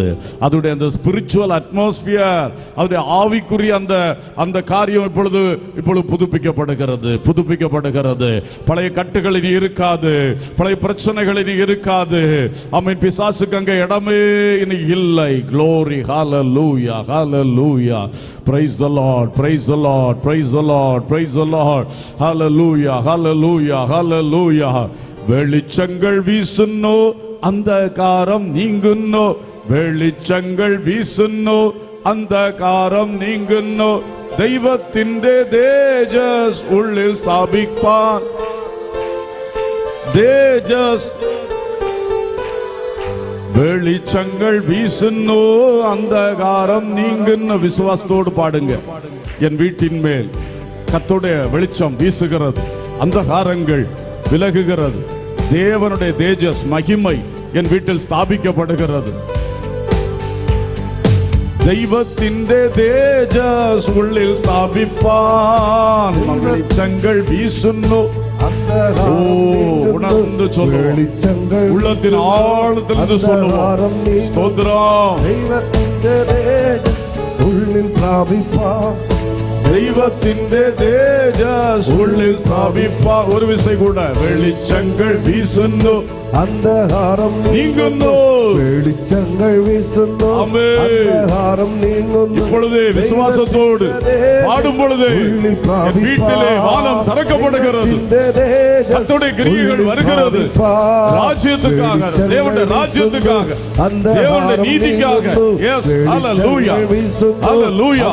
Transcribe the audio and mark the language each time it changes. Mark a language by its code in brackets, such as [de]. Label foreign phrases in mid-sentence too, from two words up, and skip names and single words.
[ta] அதோடைய அந்த [en] spiritual atmosphere, [ta] அதோடைய ஆவிக்குரிய அந்த காரியம் இப்பொழுது புதுப்பிக்கப்படுகிறது புதுப்பிக்கப்படுகிறது. பழைய கட்டுகள் இனி இருக்காது, பழைய பிரச்சனைகள் இனி இருக்காது. ஆமென். பிசாசுக்கு அங்கே இடமே இனி இல்லை. [en] glory hallelujah hallelujah. praise the lord praise the lord praise the lord praise the lord. hallelujah hallelujah hallelujah. [ml] വെളിച്ചങ്ങൾ വീശുന്നോ അന്ധകാരം നീങ്ങുന്നോ, വെളിച്ചങ്ങൾ വീശുന്നോ അന്ധകാരം നീങ്ങുന്നോ, ദൈവത്തിന്റെ തേജസ് ഉള്ളിൽ സ്ഥാപിപ്പാൻ. [ta] தேஜஸ் [ml] വെളിച്ചങ്ങൾ വീശുന്നു അന്ധകാരം നീങ്ങുന്നു [ta] விசுவாசத்தோடு பாடுங்க. என் வீட்டின் மேல் கர்த்தருடைய வெளிச்சம் வீசுகிறது, அந்தகாரங்கள் விலகுகிறது, தேவனுடைய தேஜஸ் மகிமை என் வீட்டில் ஸ்தாபிக்கப்படுகிறது. [ml] ദൈവത്തിന്റെ തേജസ് ഉള്ളിൽ സ്ഥാപിപ്പാൻ വെളിച്ചങ്ങൾ വീശുന്നു. ഉണർന്ന് ഉള്ളത്തിൻ ആഴത്തിൽ சொல்லுவோம். സ്തോത്രം. ദൈവത്തിന്റെ തേജസ് ഉള്ളിൽ സ്ഥാപിപ്പാൻ, ദൈവത്തിന്റെ തേജസ് ഉള്ളിൽ സ്ഥാപിപ്പാൻ. ഒരു വിസൈ കൂടെ. വെളിച്ചങ്ങൾ വീശുന്നു, അന്ധകാരം നീങ്ങുന്നു. വെളിച്ചങ്ങൾ വീശുന്നു, അന്ധകാരം നീങ്ങുന്നു. [ta] இப்பொழுது விசுவாசத்தோடு பாடும் பொழுது வீட்டிலே வானம் திறக்கப்படுகிறது, கர்த்தருடைய கிரியைகள் வருகிறது. ராஜ்யத்துக்காக, தேவனுடைய ராஜ்யத்துக்காக, தேவனுடைய நீதிக்காக. எஸ், ஹalleluya, ஹalleluya.